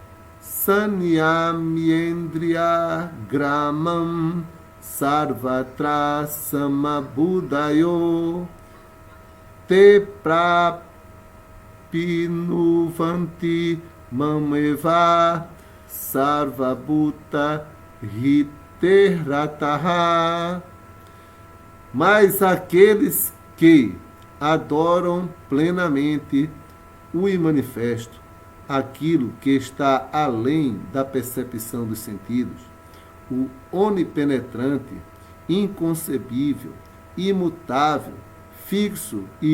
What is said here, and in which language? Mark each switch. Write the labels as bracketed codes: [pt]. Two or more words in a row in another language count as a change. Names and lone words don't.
[sa] sanyamyendriya gramam sarvatra samabudayo te prapinuvanti mameva sarvabhuta hiterataha. [pt] Mas aqueles que adoram plenamente o imanifesto, aquilo que está além da percepção dos sentidos, o onipenetrante, inconcebível, imutável, fixo e